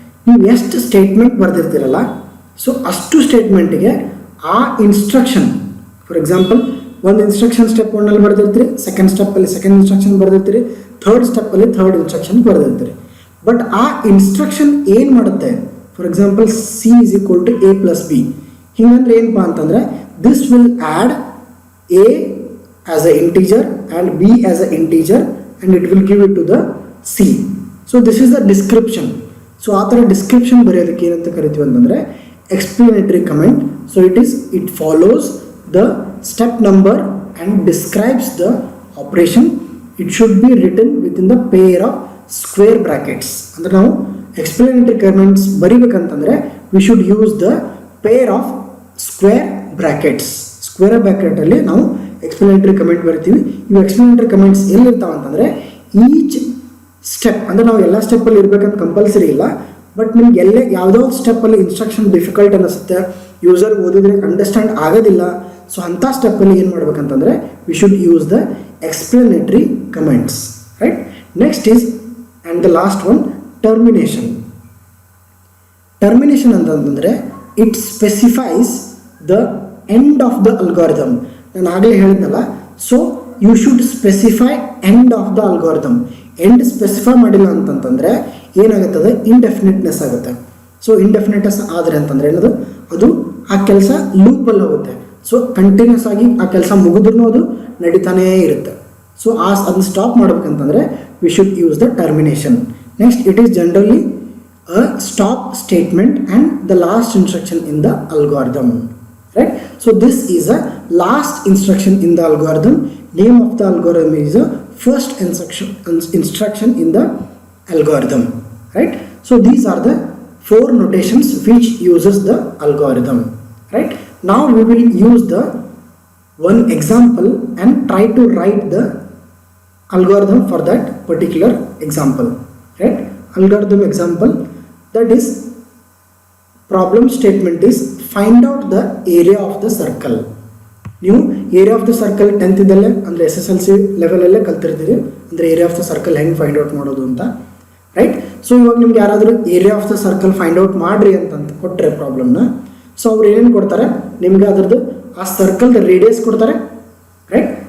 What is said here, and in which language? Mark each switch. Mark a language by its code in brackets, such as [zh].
[kn] ನೀವು ಎಷ್ಟು statement ಬರೆದಿರ್ತೀರಲ್ಲ, so ಅಷ್ಟು ಸ್ಟೇಟ್ಮೆಂಟಿಗೆ ಆ ಇನ್ಸ್ಟ್ರಕ್ಷನ್, ಫಾರ್ ಎಕ್ಸಾಂಪಲ್ ಒಂದು instruction step 1 ಬರೆದಿರ್ತೀರಿ, second ಸ್ಟೆಪ್ಪಲ್ಲಿ second instruction ಬರೆದಿರ್ತೀರಿ, third ಸ್ಟೆಪ್ಪಲ್ಲಿ third instruction ಬರೆದಿರ್ತೀರಿ. But ಆ ಇನ್ಸ್ಟ್ರಕ್ಷನ್ ಏನು ಮಾಡುತ್ತೆ, for example C = A + B. ಹಿಂಗಂದ್ರೆ ಏನಪ್ಪ ಅಂತಂದರೆ, [en] This will add A as a integer and B as a integer and it will give it to the C. So this is the description. [kn] So ಆ ಥರ description ಬರೆಯೋದಕ್ಕೆ ಏನಂತ ಕರಿತೀವಿ ಅಂತಂದರೆ explanatory comment. [en] So it follows the step number and describes the operation. It should be written within the pair of square brackets. [kn] ಅಂದರೆ ನಾವು explanatory comments ಬರಿಬೇಕಂತಂದರೆ [en] we should use the pair of square brackets. [kn] Square ಬ್ರಾಕೆಟಲ್ಲಿ ನಾವು explanatory comment ಬರಿತೀವಿ. ಇವು explanatory comments ಎಲ್ಲಿರ್ತಾವೆ ಅಂತಂದರೆ, each step, ಅಂದರೆ ನಾವು ಎಲ್ಲ ಸ್ಟೆಪ್ಪಲ್ಲಿ ಇರಬೇಕಂತ ಕಂಪಲ್ಸರಿ ಇಲ್ಲ, ಬಟ್ ನಿಮ್ಗೆ ಯಾವುದೋ ಸ್ಟೆಪ್ಪಲ್ಲಿ ಇನ್ಸ್ಟ್ರಕ್ಷನ್ ಡಿಫಿಕಲ್ಟ್ ಅನ್ನಿಸುತ್ತೆ, ಯೂಸರ್ ಓದಿದ್ರೆ ಅಂಡರ್ಸ್ಟ್ಯಾಂಡ್ ಆಗೋದಿಲ್ಲ. [en] so [kn] ಅಂಥ ಸ್ಟೆಪ್ಪಲ್ಲಿ ಏನು ಮಾಡ್ಬೇಕಂತಂದರೆ [en] We should use the explanatory comments. Right, next is and the last one termination. Termination ಅಂತಂದರೆ it specifies the end of the algorithm. [kn] ನಾನು ಆಗಲೇ ಹೇಳಿದ್ನಲ್ಲ, [en] So you should specify end of the algorithm. [kn] End specify ಮಾಡಿಲ್ಲ ಅಂತಂತಂದರೆ ಏನಾಗುತ್ತದೆ, ಇಂಡೆಫಿನಿಟ್ನೆಸ್ ಆಗುತ್ತೆ. So ಇಂಡೆಫಿನಿಟ್ನೆಸ್ ಆದರೆ ಅಂತಂದರೆ ಏನದು, ಅದು ಆ ಕೆಲಸ ಲೂಪಲ್ಲಿ ಹೋಗುತ್ತೆ. ಸೊ ಕಂಟಿನ್ಯೂಸ್ ಆಗಿ ಆ ಕೆಲಸ ಮುಗಿದ್ರೂ ಅದು ನಡೀತಾನೇ ಇರುತ್ತೆ. [en] so [kn] ಅದನ್ನ stop ಮಾಡ್ಬೇಕಂತಂದರೆ [en] We should use the termination. Next, it is generally a stop statement and the last instruction in the algorithm, right? So this is a last instruction in the algorithm. Name of the algorithm is a first instruction in the algorithm, right? So these are the 4 notations which uses the algorithm, right? Now we will use the one example and try to write the algorithm for that particular example, right? Algorithm example, that is, problem statement is find out the area of the circle. [kn] ನೀವು area of the circle 10th ಇದಲ್ಲೇ ಅಂದರೆ SSLC ಲೆವೆಲಲ್ಲೇ ಕಲ್ತಿರ್ತೀರಿ, ಅಂದರೆ area of the circle ಹೆಂಗೆ find out ಮಾಡೋದು ಅಂತ, right? So ಇವಾಗ ನಿಮ್ಗೆ ಯಾರಾದರೂ area of the circle find out ಮಾಡಿರಿ ಅಂತಂತ ಕೊಟ್ಟರೆ ಪ್ರಾಬ್ಲಮ್ನ, ಸೊ ಅವ್ರು ಏನೇನು ಕೊಡ್ತಾರೆ ನಿಮಗೆ ಅದರದ್ದು ಆ ಸರ್ಕಲ್ದ ರೇಡಿಯಸ್ ಕೊಡ್ತಾರೆ, ರೈಟ್?